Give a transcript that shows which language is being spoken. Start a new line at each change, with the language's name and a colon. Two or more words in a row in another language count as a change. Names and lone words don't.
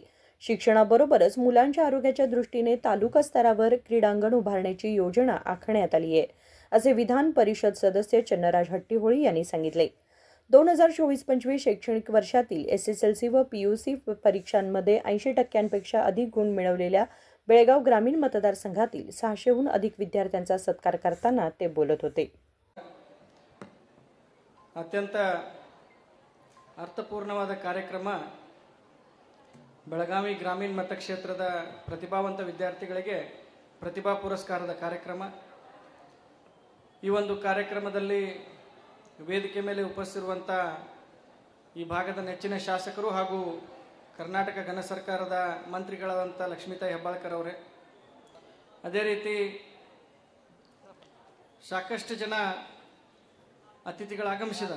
Marathi: शिक्षणाबरोबरच मुलांच्या आरोग्याच्या दृष्टीने तालुका स्तरावर क्रीडांगण उभारण्याची योजना आखण्यात आली आहे, असे विधान परिषद सदस्य चन्नराज हट्टीहोळी यांनी सांगितले। 2024-25 शैक्षणिक वर्षातील एसएसएलसी व पीयूसी परीक्षांमध्ये 80% अधिक गुण मिळवलेल्या बेळगाव ग्रामीण मतदारसंघातील 600हून अधिक विद्यार्थ्यांचा सत्कार करताना ते बोलत होते।
Kannada: ಅತ್ಯಂತ ಅರ್ಥಪೂರ್ಣವಾದ ಕಾರ್ಯಕ್ರಮ ಬೆಳಗಾವಿ ಗ್ರಾಮೀಣ ಮತಕ್ಷೇತ್ರದ ಪ್ರತಿಭಾವಂತ ವಿದ್ಯಾರ್ಥಿಗಳಿಗೆ ಪ್ರತಿಭಾ ಪುರಸ್ಕಾರದ ಕಾರ್ಯಕ್ರಮ। ಈ ಒಂದು ಕಾರ್ಯಕ್ರಮದಲ್ಲಿ ವೇದಿಕೆ ಮೇಲೆ ಉಪಸ್ಥಿತಿರುವಂತ ಈ ಭಾಗದ ನೆಚ್ಚಿನ ಶಾಸಕರು ಹಾಗೂ ಕರ್ನಾಟಕ ಘನ ಸರ್ಕಾರದ ಮಂತ್ರಿಗಳಾದಂತ ಲಕ್ಷ್ಮೀತಾಯಿ ಹೆಬ್ಬಾಳ್ಕರ್ ಅವರೇ, ಅದೇ ರೀತಿ ಸಾಕಷ್ಟು ಜನ ಅತಿಥಿಗಳು ಆಗಮಿಸಿದ್ದಾರೆ।